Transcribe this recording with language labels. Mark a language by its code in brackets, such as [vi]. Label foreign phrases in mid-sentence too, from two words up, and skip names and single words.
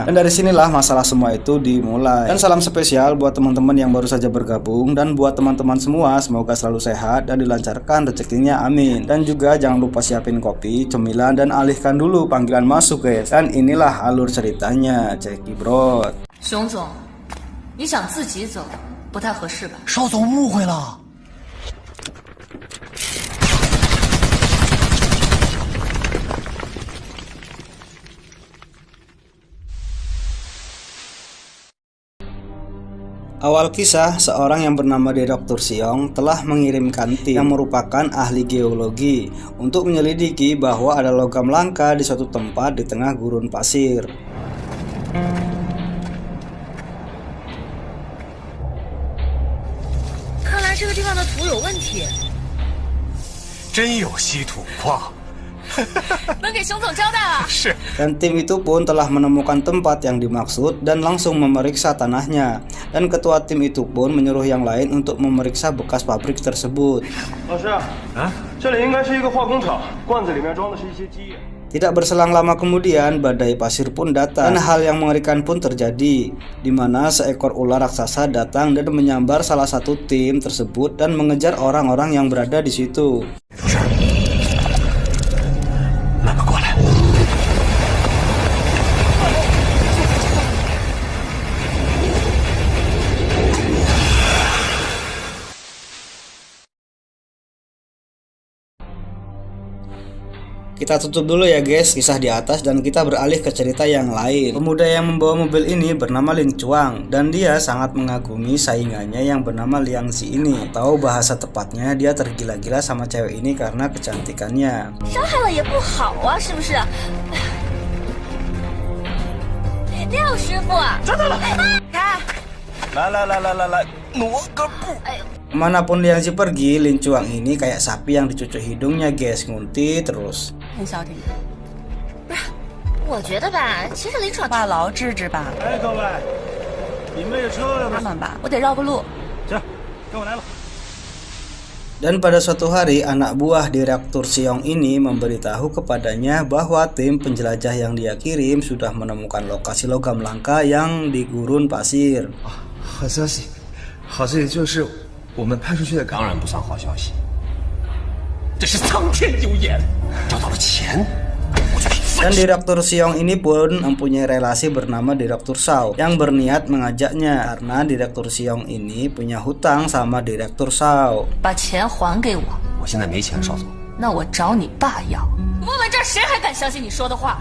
[id] Dan dari sinilah masalah semua itu dimulai. Dan salam spesial buat teman-teman yang baru saja bergabung, dan buat teman-teman semua semoga selalu sehat dan dilancarkan rezekinya, amin. Dan juga jangan lupa siapin kopi, cemilan, dan alihkan dulu panggilan masuk guys. Dan inilah alur ceritanya, cekidot. [zh] 熊总，你想自己走不太合适吧？邵总误会了。 [id] Awal kisah, seorang yang bernama Dr. Siong telah mengirimkan tim yang merupakan ahli geologi untuk menyelidiki bahwa ada logam langka di suatu tempat di tengah gurun pasir. [zh] 看来这个地方的土有问题，真有稀土矿。能给熊总交代了。是。 [id] Dan tim itu pun telah menemukan tempat yang dimaksud dan langsung memeriksa tanahnya. Dan ketua tim itu pun menyuruh yang lain untuk memeriksa bekas pabrik tersebut. [zh] 老师，这里应该是一个化工厂，罐子里面装的是一些基液。 [id] Tidak berselang lama kemudian, badai pasir pun datang, dan hal yang mengerikan pun terjadi, di mana seekor ular raksasa datang dan menyambar salah satu tim tersebut dan mengejar orang-orang yang berada di situ. [zh] 慢慢过来。 [id] Kita tutup dulu ya guys kisah di atas dan kita beralih ke cerita yang lain. Pemuda yang membawa mobil ini bernama Lin Chuang, dan dia sangat mengagumi saingannya yang bernama Liang Xi ini. Atau bahasa tepatnya dia tergila-gila sama cewek ini karena kecantikannya. [zh] 伤害了也不好啊，是不是？廖师傅，抓到了！看，来，挪个步。 [id] Kemanapun Liang Xi pergi, Lin Chuang ini kayak sapi yang dicucuk hidungnya guys, ngunti terus. [zh] 很小点。不是，我觉得吧，其实林闯话痨治治吧，哎，各位，你们这车要他们吧，我得绕个路。行，跟我来了。 [id] Dan pada suatu hari, anak buah Direktur Siong ini memberitahu kepadanya bahwa tim penjelajah yang dia kirim sudah menemukan lokasi logam langka yang di gurun pasir. [zh] 好消息，好消息就是我们派出去的当然不算好消息，这是苍天有眼，找到了钱，我就可以放 [id] Dan Direktur Siong ini pun mempunyai relasi bernama Direktur Shao yang berniat mengajaknya, karena Direktur Siong ini punya hutang sama Direktur Shao. [zh] 把钱还给我，我现在没钱，邵总。那我找你爸要。问问这儿谁还敢相信你说的话？